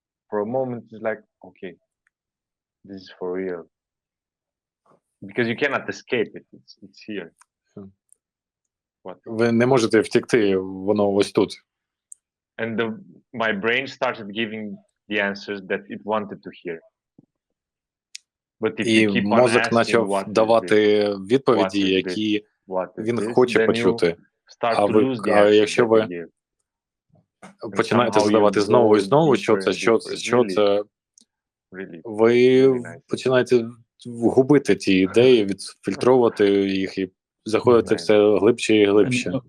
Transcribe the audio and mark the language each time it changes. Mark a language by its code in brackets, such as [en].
[en] For a moment, it's like, okay, this is for real. Because you cannot escape it. It's here. [uk] Ви не можете втекти, воно ось тут. [en] And my brain started giving the answers that it wanted to hear. [uk] І мозок почав давати відповіді, які він хоче почути. А якщо ви починаєте задавати знову і знову, що це, ви починаєте губити ті ідеї, відфільтровувати їх і заходити все глибше і глибше.